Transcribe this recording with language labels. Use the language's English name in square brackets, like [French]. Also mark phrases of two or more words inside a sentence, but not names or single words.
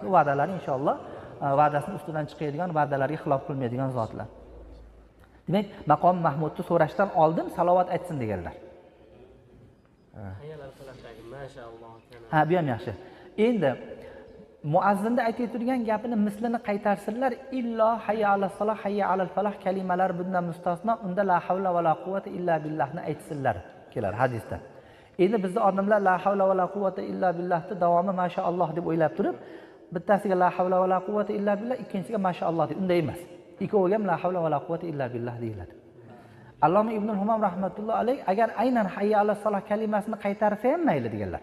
[Uzbek] Bu va'dalar inshaalloh va'dasini ustidan chiqadigan, va'dalarga xilof qilmaydigan zotlar. Demak, maqom Mahmudni so'rashdan oldin salovat aytsin deganlar. Ha, bu ham yaxshi. Endi muazzinda aytib turgan gapini mislini qaytarsinlar, illo [Arabic] حي على الصلاة حي على الفلاح [Uzbek] kalimalar bundan mustasno, unda [Arabic] لا حول ولا قوة إلا باللهni [Uzbek] aytsinlar kelar hadisda. Endi bizda odamlar [Arabic] لا حول ولا قوة إلا باللهni [Uzbek] davomi mashaalloh deb o'ylab turib, bittasiga [Arabic] لا حول ولا قوة إلا بالله, [Uzbek] ikkinchisiga mashaalloh deb. Unday emas. Ikkoviga ham [Arabic] لا حول ولا قوة إلا بالله [Uzbek] deyiladi. Alloma ibn Humam [Arabic] رحمة الله عليه [Uzbek] agar aynan [Arabic] حي على الصلاة [Uzbek] kalimasini qaytarsa ham mayli deganlar.